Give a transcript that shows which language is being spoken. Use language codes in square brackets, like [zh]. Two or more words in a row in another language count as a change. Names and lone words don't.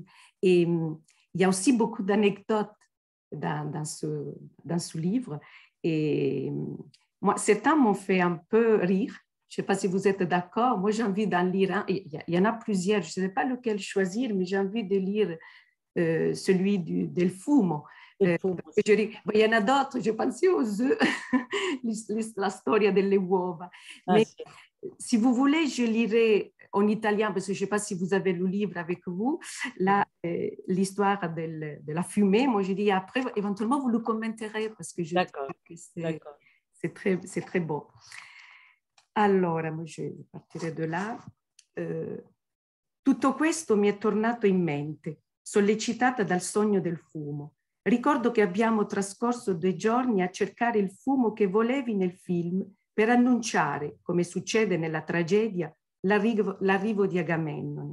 [fr] Et il y a aussi beaucoup d'anecdotes dans ce livre. Et moi, certains m'ont fait un peu rire. Je ne sais pas si vous êtes d'accord. Moi, j'ai envie d'en lire un. Il y en a plusieurs. Je ne sais pas lequel choisir, mais j'ai envie de lire celui [it] del fumo. [fr] Il Il y en a d'autres, j'ai pensé aux œufs, [it] la storia delle uova. [fr] Mais [it] sì. [fr] si vous voulez, je lirai en italien, parce que je ne sais pas si vous avez le livre avec vous, l'histoire de la fumée. Moi, je dis après, éventuellement, vous le commenterez, parce que je trouve que c'est très beau. [it] Allora, je partirei da là. Tutto questo mi è tornato in mente, sollecitata dal sogno del fumo. Ricordo che abbiamo trascorso 2 giorni a cercare il fumo che volevi nel film per annunciare, come succede nella tragedia, l'arrivo di Agamennone.